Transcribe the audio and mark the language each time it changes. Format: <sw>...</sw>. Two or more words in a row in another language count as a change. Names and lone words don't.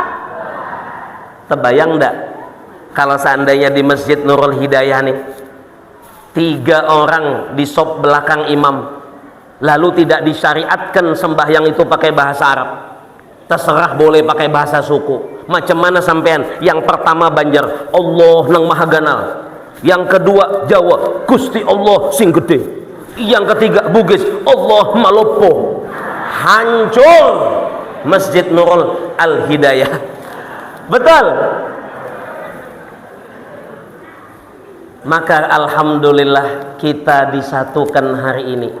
<id>Terbayang enggak kalau seandainya di Masjid Nurul Hidayah nih 3 orang di sop belakang imam, lalu tidak disyariatkan sembahyang itu pakai bahasa Arab, terserah boleh pakai bahasa suku. Macam mana sampean? Yang pertama Banjar, Allah</id> <bjn>nang maha ganal.</bjn> <id>Yang kedua Jawa, Gusti Allah</id> <jv>sing gede.</jv> <id>Yang ketiga Bugis, Allah malopo. Hancur Masjid Nurul Al-Hidayah. Betul. Maka alhamdulillah kita disatukan hari ini.</id>